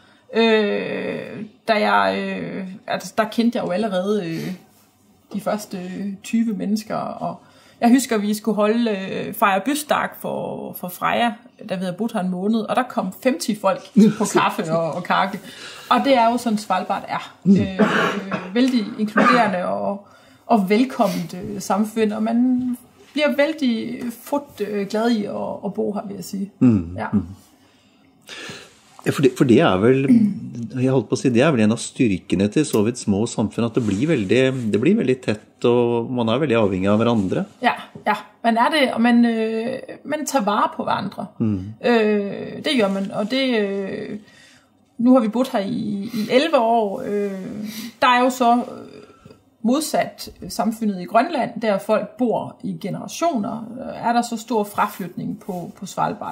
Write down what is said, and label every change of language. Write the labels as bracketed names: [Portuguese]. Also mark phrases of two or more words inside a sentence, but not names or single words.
[Danish] Der kendte jeg jo allerede de første 20 mennesker, og jeg husker, at vi skulle fejre bysdag for Freja, der vi havde boet her en måned, og der kom 50 folk på kaffe og kake. Og det er jo sådan, Svalbard er. Vældig inkluderende og velkomment samfund, og man bliver vældig glad i at bo her, vil jeg sige. Ja. [Norwegian] Ja, for det er vel, jeg holdt på å si, det er vel en av styrkene til så vidt små samfunn, at det blir veldig tett, og man er veldig avhengig av hverandre. [Danish] Ja, man er det, og man tager vare på hverandre. Det gør man, og det, nu har vi boet her i 11 år. Der er jo så modsat samfundet i Grønland, der folk bor i generationer, er der så stor fraflytning på Svalbard.